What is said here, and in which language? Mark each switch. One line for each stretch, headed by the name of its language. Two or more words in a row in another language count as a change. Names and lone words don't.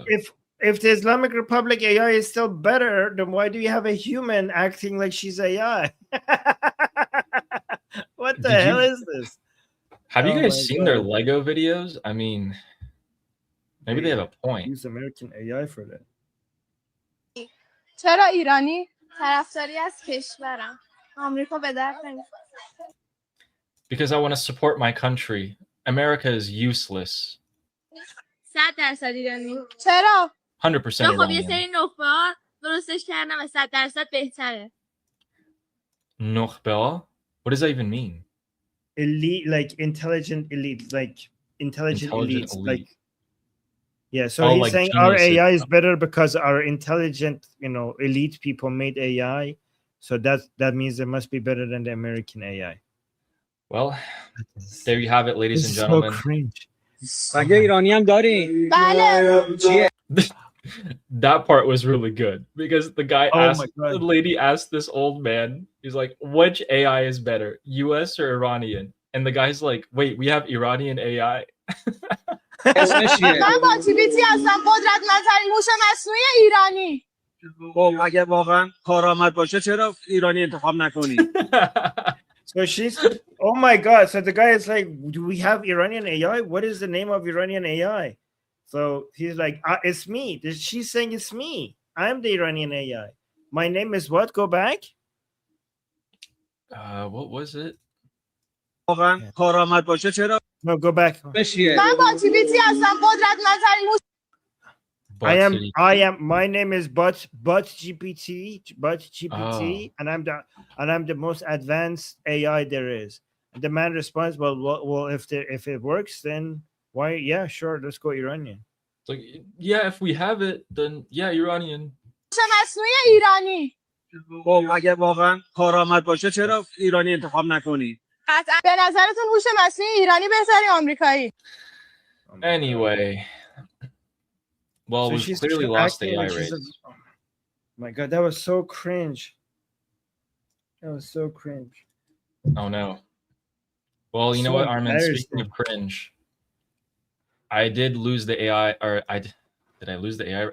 English: If the Islamic Republic AI is still better, then why do you have a human acting like she's AI? What the hell is this? Have you guys seen their Lego videos? I mean, maybe they have a point. Use American AI for that.
Persian: چرا ایرانی طرفداری از کشورم آمریکا به درد نمیخوره.
English: Because I want to support my country. America is useless.
Persian: 100% ایرانی. چرا؟ 100% نه خب یه
English: Iranian.
Persian: سری نخبه‌ها درستش کردن و 100% بهتره. نخبه?
English: What does that even mean? Elite, like intelligent elite, like intelligent elites, elite. like yeah. So he's like saying our geniuses. AI is better because our intelligent, elite people made AI. So that means they must be better than the American AI. Well, there you have it, ladies and This is gentlemen. so cringe.
Persian: مگه ایرانی هم داری؟ چیه؟
English: That part was really good because the guy Oh asked, my God. the lady asked this old man, he's like, which AI is better, US or Iranian? And the guy's like, wait, we have Iranian AI.
Persian: اسمش چیه؟ من با TBT هستم قدرتمندترین هوش مصنوعی ایرانی. خب اگه واقعا کارآمد باشه چرا ایرانی انتخاب نکنی؟
English: So she's, oh my God. So the guy is like, do we have Iranian AI? What is the name of Iranian AI? So he's like, it's me. She's saying it's me. I'm the Iranian AI. My name is what? Go back. What was it?
Persian: واقعا کارآمد باشه چرا؟
English: No, go back.
Persian: اسمش چیه؟ من با TBT هستم قدرتمندترین هوش.
English: My name is but GPT, and I'm the most advanced AI there is. And the man responds, well, if it works, then why? Yeah, sure, let's go Iranian. It's like, yeah, if we have it, then yeah, Iranian.
Persian: هوش مصنوعی ایرانی. خب اگه واقعا کارآمد باشه چرا ایرانی انتخاب نکنی؟ قطعا به نظرتون هوش مصنوعی ایرانی بهتره یا آمریکایی؟
English: Anyway, well, So we've she's clearly lost the acting AI like race. oh my God, that was so cringe. That was so cringe. Oh no. Well, you know So what, Armin? Speaking embarrassing. of cringe, I did lose the AI, or did I lose the AI?